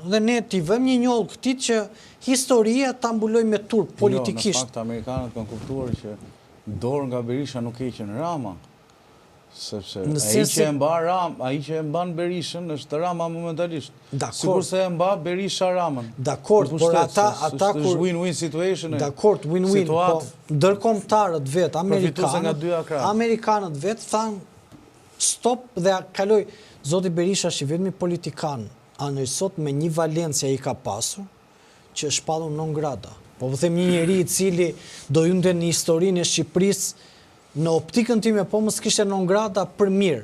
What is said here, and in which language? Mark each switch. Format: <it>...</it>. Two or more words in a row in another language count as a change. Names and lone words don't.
<sq>Dhe ne t'i vëmë një njollë këtij që historia ta mbuloj me turp politikisht. Jo, në fakt amerikanët kanë kuptuar që dorë nga Berisha nuk heqën Rama. Sepse ai që e mban Berishën është Rama momentalisht. Sikurse e mba Berisha Ramën. Dakord, por ata kur</sq> <en>win-win situation.</en> <sq>Dakord, win-win, po ndërkombëtarët vet amerikanët vet thanë Stop dhe kaloj. Zoti Berisha është i vetmi politikan anësot me një valencia i ka pasur që është shpallur</sq> <la>non grata.</la> <sq>Po them një njeri i cili do hynte në historinë e Shqipërisë në optikën time, po mos kishte</sq> <la>non grata</la> <sq>për mirë.</sq>